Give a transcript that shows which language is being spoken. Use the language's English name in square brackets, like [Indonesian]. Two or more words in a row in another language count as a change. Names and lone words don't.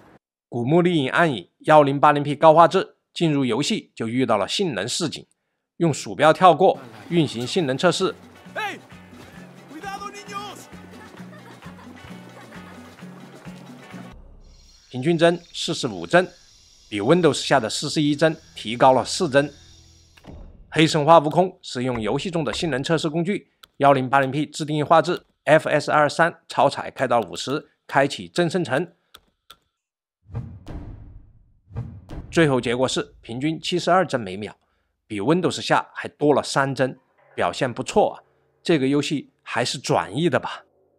[Chinese] 古墓麗影：暗影 1080P 高畫質，進入遊戲就遇到了性能示警，用鼠標跳過，運行性能測試。平均帧45帧，比 Windows 下的41帧提高了4帧。黑神話： 悟空使用遊戲中的性能測試工具。1080P 自定義畫質 ，FSR 3超彩開到50，開啟真生成。最後結果是平均72帧每秒，比 Windows 下還多了3帧，表現不錯啊！這個遊戲還是轉譯的吧？